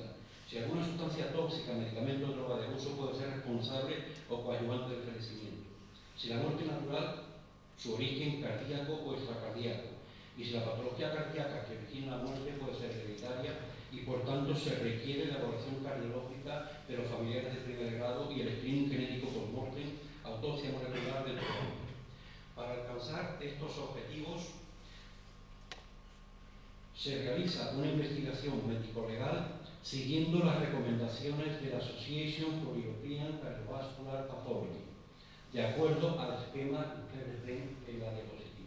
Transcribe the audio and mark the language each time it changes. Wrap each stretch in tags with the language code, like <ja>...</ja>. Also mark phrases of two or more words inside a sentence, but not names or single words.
<es>Si alguna sustancia tóxica, medicamento o droga de uso puede ser responsable o coadyuvante del fallecimiento. Si la muerte natural, su origen cardíaco o extracardíaco. Y si la patología cardíaca que origina la muerte puede ser hereditaria y por tanto se requiere la evaluación cardiológica de los familiares de primer grado y el screening genético post-mortem, autopsia molecular del coronel. Para alcanzar estos objetivos se realiza una investigación médico-legal siguiendo las recomendaciones de la Association for European Cardiovascular Pathology, de acuerdo al esquema que ustedes ven en la diapositiva.</es>